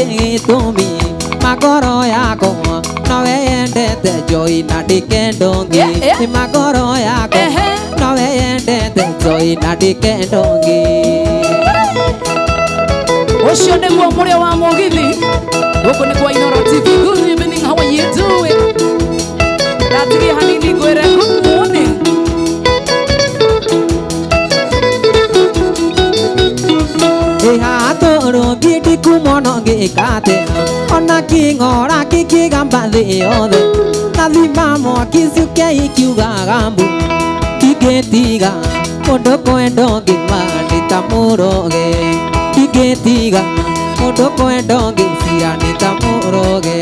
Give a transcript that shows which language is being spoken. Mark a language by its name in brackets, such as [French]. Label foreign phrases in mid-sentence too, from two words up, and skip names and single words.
[Kikuyu] gĩtũmi magoro yakwa nowe yendete njoi na ndĩkenda ũngĩ nĩ magoro yakwa nowe yendete njoi na ndĩkenda ũngĩ Ũcio nĩguo mũrĩa wa Mugithi. Gũkũ nĩ kwa Inoro TV. [English] Good evening, how are you doing? [Kikuyu] Ndatigia hanini ngwĩre [English] good morning. [Kikuyu] Ihatũrũ ngĩndiku mũno ngĩkate ona kĩng'ora kĩkĩgamba thĩ yothe na thima mwaki cuke ikiugaga mbu ingĩtiga mũndũ kwenda ngĩma ndĩ ta mũroge ingĩtiga mũndũ kwenda ngĩcira ndĩ ta mũroge